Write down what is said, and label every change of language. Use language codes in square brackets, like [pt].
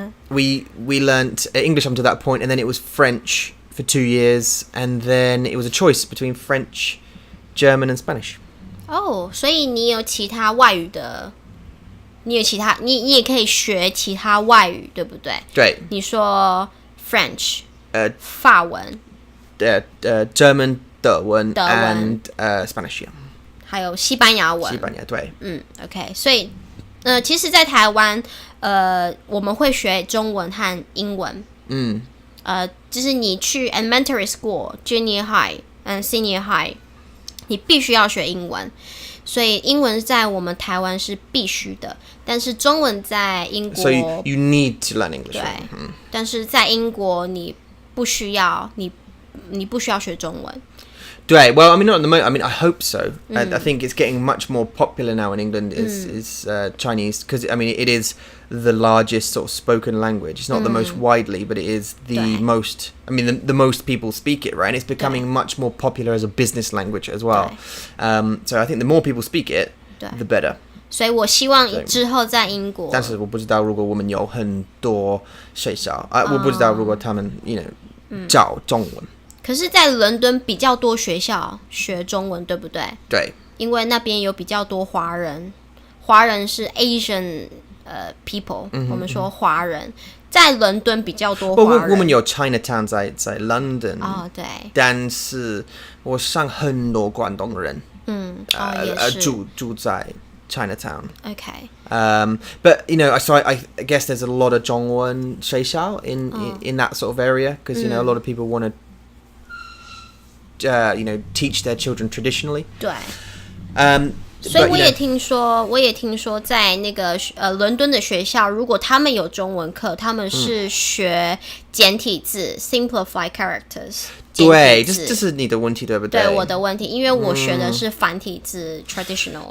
[en] We learnt English up to that point, and then it was French for 2 years, and then it was a choice between French, German, and Spanish. [zh] 所以你有其他外语的，你也可以学其他外语，对不对？对，你说 French， 法文 [en] German, 德文 and Spanish. [zh] 还有西班牙文。西班牙，对。 OK， 所以其实，在台湾，我们会学中文和英文。就是你去 [en] elementary school, junior high, and senior high， [zh] 你必须要学英文。所以英文在我们台湾是必须的，但是中文在英国 [en] So you need to learn English. [zh] 对，但是在英国你不需要学中文。 [en] 对 well, I mean, not at the moment. I mean, I hope so. I think it's getting much more popular now in England is Chinese, because I mean it is the largest sort of spoken language. It's not the most widely, but it is the most. I mean, the most people speak it, right? And it's becoming much more popular as a business language as well. So I think the more people speak it, the better. [zh] 所以我希望之后在英国，但是我不知道如果我们有很多学校，我不知道如果他们教中文。可是，在伦敦比较多学校学中文，对不对？对，因为那边有比较多华人，华人是 Asian people，我们说华人，在伦敦比较多华人。我们有 Chinatown 在 London，对。但是我上很多广东人，也是住在 Chinatown. [en] OK. But so I guess there's a lot of [zh] 中文学校 [en] in that sort of area, because a lot of people want to teach their children traditionally. [zh] 对。所以我也听说，在那个伦敦的学校，如果他们有中文课，他们是学简体字 [en] （simplify characters）。 [zh] 对，这是你的问题，对不对？对，我的问题，因为我学的是繁体字 （traditional）。